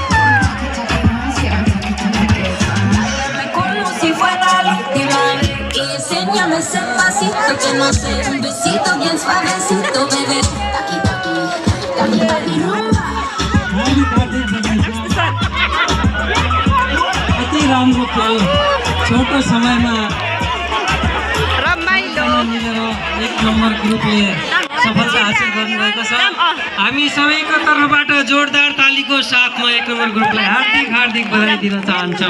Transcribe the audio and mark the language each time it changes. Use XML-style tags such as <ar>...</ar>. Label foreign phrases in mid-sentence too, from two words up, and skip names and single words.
<es>Me como si fuera la última vez y enséñame ese pasito que no sé, un besito bien suavecito, bebé. Taki taki, taki taki rumba.</es> <ne>अति राम्रो खेल छोटो समयमा रमाइलो मिलेर 1 नम्बर ग्रुपले सफलता हासिल गर्नुभएको छ। हामी सबैको तर्फबाट जोरदार तालीको साथमा 1 नम्बर ग्रुपलाई हार्दिक हार्दिक बधाई दिन चाहन्छौँ।</ne>